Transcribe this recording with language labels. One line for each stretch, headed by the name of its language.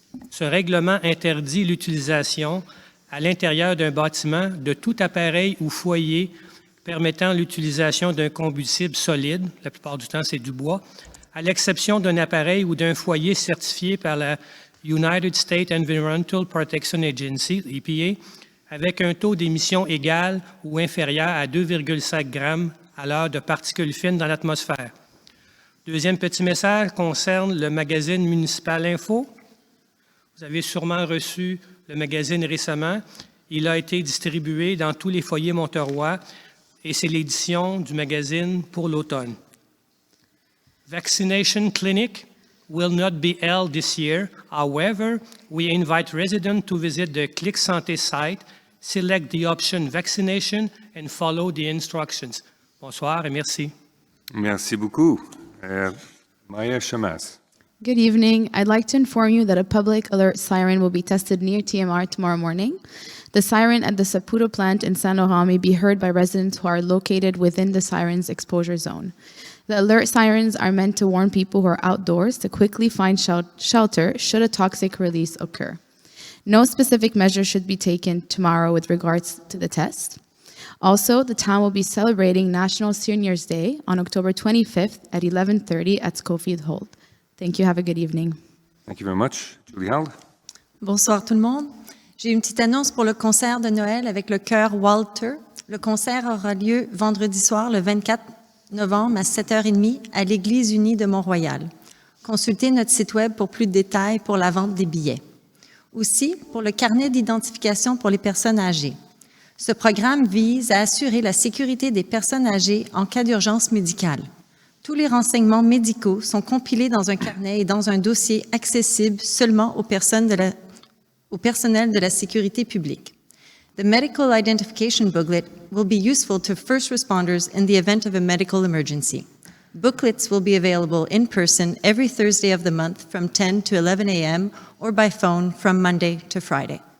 French: Ce règlement interdit l'utilisation à l'intérieur d'un bâtiment de tout appareil ou foyer permettant l'utilisation d'un combustible solide, la plupart du temps c'est du bois, à l'exception d'un appareil ou d'un foyer certifié par la United States Environmental Protection Agency, EPA, avec un taux d'émission égal ou inférieur à 2,5 grammes à l'heure de particules fines dans l'atmosphère. Deuxième petit message concerne le magazine Municipal Info. Vous avez sûrement reçu le magazine récemment. Il a été distribué dans tous les foyers Monteroy et c'est l'édition du magazine pour l'automne.
English: Vaccination clinic will not be held this year. However, we invite residents to visit the Click Santé site, select the option vaccination and follow the instructions.
French: Bonsoir et merci. Merci beaucoup. Maya Chamas.
English: Good evening. I'd like to inform you that a public alert siren will be tested near TMR tomorrow morning. The siren at the Saputo plant in Saint Laurent may be heard by residents who are located within the siren's exposure zone. The alert sirens are meant to warn people who are outdoors to quickly find shelter should a toxic release occur. No specific measures should be taken tomorrow with regards to the test. Also, the town will be celebrating National Seniors Day on October 25th at 11:30 at Schofield Hall. Thank you. Have a good evening. Thank you very much. Julie Held.
French: Bonsoir tout le monde. J'ai une petite annonce pour le concert de Noël avec le chœur Walter. Le concert aura lieu vendredi soir, le 24 novembre à 7h30 à l'Église unie de Mont-Royal. Consultez notre site web pour plus de détails pour la vente des billets. Aussi, pour le carnet d'identification pour les personnes âgées. Ce programme vise à assurer la sécurité des personnes âgées en cas d'urgence médicale. Tous les renseignements médicaux sont compilés dans un carnet et dans un dossier accessible seulement au personnel de la sécurité publique.
English: The medical identification booklet will be useful to first responders in the event of a medical emergency. Booklets will be available in person every Thursday of the month from 10 to 11 a.m. or by phone from Monday to Friday.